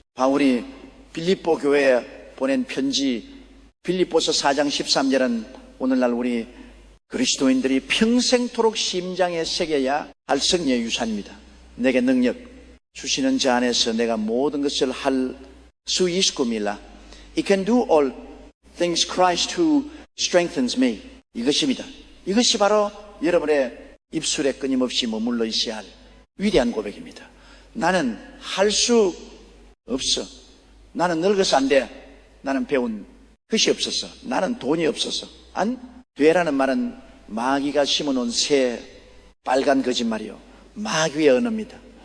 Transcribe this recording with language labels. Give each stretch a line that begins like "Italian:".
Korean: 바울이 빌립보 교회에 보낸 편지 빌립보서 4장 13절은 오늘날 우리 그리스도인들이 평생토록 심장에 새겨야 할 승리의 유산입니다. 내게 능력 주시는 자 안에서 내가 모든 것을 할 수 있고 밀라.
English: I can do all things Christ who strengthens me.
Korean: 이것입니다. 이것이 바로 여러분의 입술에 끊임없이 머물러 있어야 할 위대한 고백입니다. 나는 할 수 없어. 나는 늙어서 안 돼. 나는 배운 것이 없었어. 나는 돈이 없어서 안 되라는 말은 마귀가 심어놓은 새 빨간 거짓말이요, 마귀의 언어입니다.